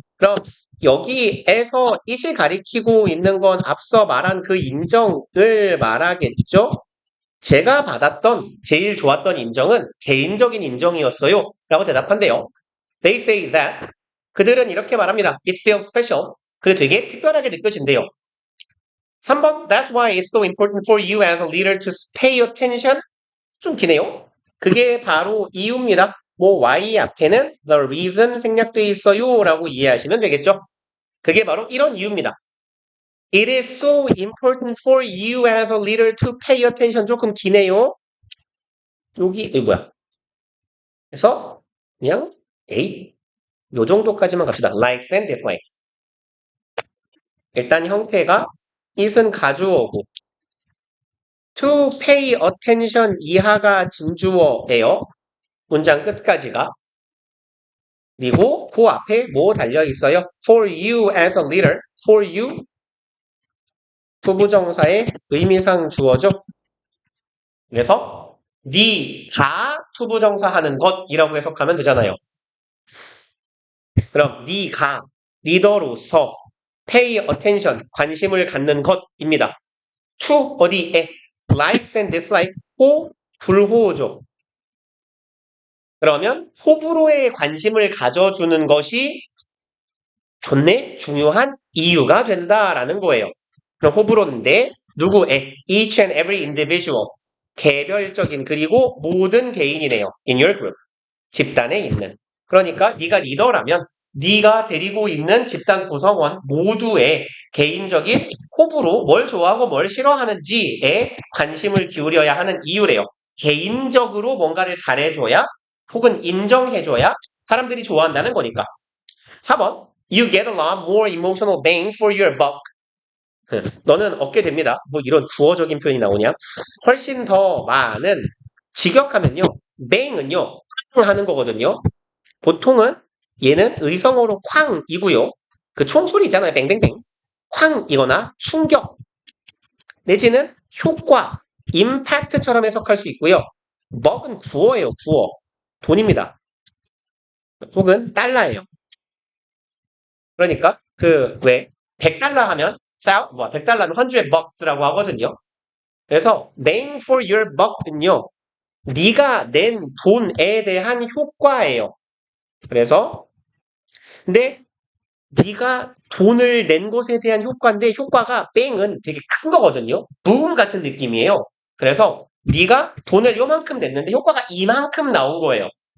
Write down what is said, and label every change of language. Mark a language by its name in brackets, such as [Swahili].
[Korean] 그럼 여기에서 it이 가리키고 있는 건 앞서 말한 그 인정을 말하겠죠? 제가 받았던 제일 좋았던 인정은 개인적인 인정이었어요 라고 대답한대요. [English] They say that [Korean] 그들은 이렇게 말합니다. [English] It feels special. [Korean] 그게 되게 특별하게 느껴진대요. [English] 3번 That's why it's so important for you as a leader to pay attention. [Korean] 좀 기네요. 그게 바로 이유입니다. 뭐 Y 앞에는 the reason 생략돼 있어요 라고 이해하시면 되겠죠. 그게 바로 이런 이유입니다. [English] It is so important for you as a leader to pay attention. [Korean] 조금 기네요. 여기 이거 뭐야? 그래서 그냥 A 요 정도까지만 갑시다. [English] Likes and dislikes. [Korean] 일단 형태가 it은 가주어고 [English] to pay attention [Korean] 이하가 진주어예요. 문장 끝까지가. 그리고 그 앞에 뭐 달려 있어요? [English] For you as a leader. [Korean] For you 투부정사의 의미상 주어죠. 그래서 네가 투부정사 하는 것이라고 해석하면 되잖아요. 그럼 네가 리더로서 [English] pay attention [Korean] 관심을 갖는 것입니다. to 어디에 [English] likes and dislikes [Korean] 호 불호죠. 그러면 호불호에 관심을 가져주는 것이 좋네 중요한 이유가 된다라는 거예요. 그럼 호불호인데 누구의 [English] each and every individual [Korean] 개별적인 그리고 모든 개인이네요. [English] in your group [Korean] 집단에 있는. 그러니까 네가 리더라면 네가 데리고 있는 집단 구성원 모두의 개인적인 호불호 뭘 좋아하고 뭘 싫어하는지에 관심을 기울여야 하는 이유래요. 개인적으로 뭔가를 잘해줘야 혹은 인정해줘야 사람들이 좋아한다는 거니까. [English] 4번 You get a lot more emotional bang for your buck. [Korean] 너는 얻게 됩니다. 뭐 이런 구어적인 표현이 나오냐? 훨씬 더 많은 직역하면요. bang은요. 쾅 하는 거거든요. 보통은 얘는 의성어로 쾅이고요. 그 총소리 있잖아요. 뱅뱅뱅. 쾅이거나 충격 내지는 효과, 임팩트처럼 해석할 수 있고요. 먹은 구어예요. 구어. 돈입니다. 혹은 달러예요. 그러니까 그 왜 100달러 하면 100달러는 100 bucks라고 하거든요. 그래서 [English] bang for your buck [Korean] 는요. 네가 낸 돈에 대한 효과예요. 그래서 근데 네가 돈을 낸 것에 대한 효과인데 효과가 뺑은 되게 큰 거거든요. 부음 같은 느낌이에요. 그래서 네가 돈을 요만큼 냈는데 효과가 이만큼 나온 거예요.